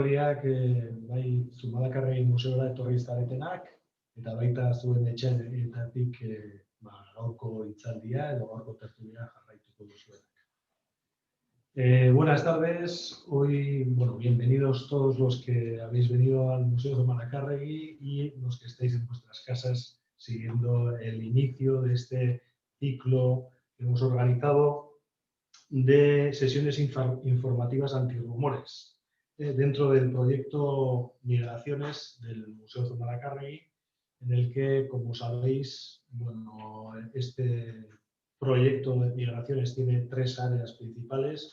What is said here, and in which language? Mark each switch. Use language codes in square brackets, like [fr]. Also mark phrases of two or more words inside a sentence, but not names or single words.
[eu] guztiak bai Zumalakarregi museora etorri zaretenak eta baita zuen etxeetatik gaurko hitzaldia edo gaurko tertulia jarraituko duzuenak. [es] Buenas tardes, hoy, bienvenidos todos los que habéis venido al Museo Zumalakarregi y los que estáis en vuestras casas siguiendo el inicio de este ciclo que hemos organizado de sesiones informativas antirrumores dentro del proyecto Migraciones del Museo Zumalakarregi, en el que, como sabéis, este proyecto de migraciones tiene tres áreas principales.